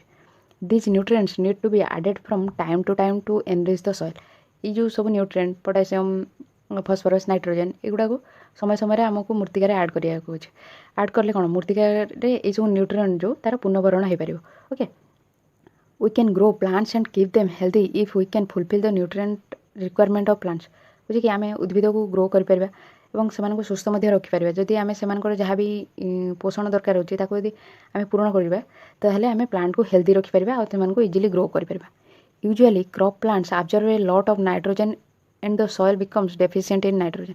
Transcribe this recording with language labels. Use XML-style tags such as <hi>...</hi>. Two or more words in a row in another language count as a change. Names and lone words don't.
<en>these nutrients need to be added from time to enrich the soil.</en> <or>ଏଇ ଯେଉଁ ସବୁ ନ୍ୟୁଟ୍ରିଏଣ୍ଟ ପୋଟାସିୟମ୍, ଫସ୍ଫରସ୍, ନାଇଟ୍ରୋଜେନ୍ ଏଗୁଡ଼ାକୁ ସମୟ ସମୟରେ ଆମକୁ ମୂର୍ତ୍ତିକାରେ ଆଡ଼୍ କରିବାକୁ ଅଛି। ଆଡ଼୍ କଲେ କ'ଣ ମୂର୍ତ୍ତିକାରେ ଏଇସବୁ ନ୍ୟୁଟ୍ରିଏଣ୍ଟ ଯେଉଁ ତା'ର ପୁନଃଭରଣ ହୋଇପାରିବ। ଓକେ,</or> <en>we can grow plants and keep them healthy if we can fulfill the nutrient requirement of plants।</en> <or>ବୁଝି କି ଆମେ ଉଦ୍ଭିଦକୁ ଗ୍ରୋ କରିପାରିବା ଏବଂ ସେମାନଙ୍କୁ ସୁସ୍ଥ ମଧ୍ୟ ରଖିପାରିବା ଯଦି ଆମେ ସେମାନଙ୍କର ଯାହା ବି ପୋଷଣ ଦରକାର ହେଉଛି ତାକୁ ଯଦି ଆମେ ପୂରଣ କରିବା ତାହେଲେ ଆମେ ପ୍ଲାଣ୍ଟକୁ ହେଲ୍ଦି ରଖିପାରିବା ଆଉ ସେମାନଙ୍କୁ</or> <en>easily grow</en> <or>କରିପାରିବା।</or> <en>usually crop plants absorb a lot of nitrogen and the soil becomes deficient in nitrogen.</en>